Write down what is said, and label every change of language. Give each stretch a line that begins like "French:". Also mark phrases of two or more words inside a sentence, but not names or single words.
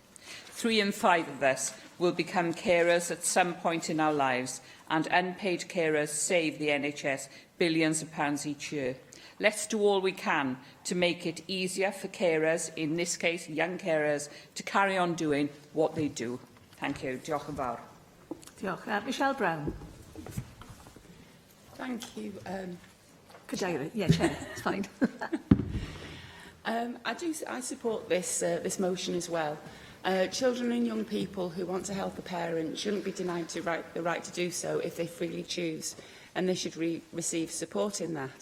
English: 3 in 5 of us will become carers at some point in our lives, and unpaid carers save the NHS billions of pounds each year. Let's do all we can to make it easier for carers, in this case young carers, to carry on doing what they do. Thank you.
Welsh: Diolch yn fawr. Diolch.
English: Michelle Brown. Thank you. Cadeirydd. Yeah, Chair. It's fine. I support this motion as well. Children and young people who want to help a parent shouldn't be denied the right to do so if they freely choose, and they should receive support in that.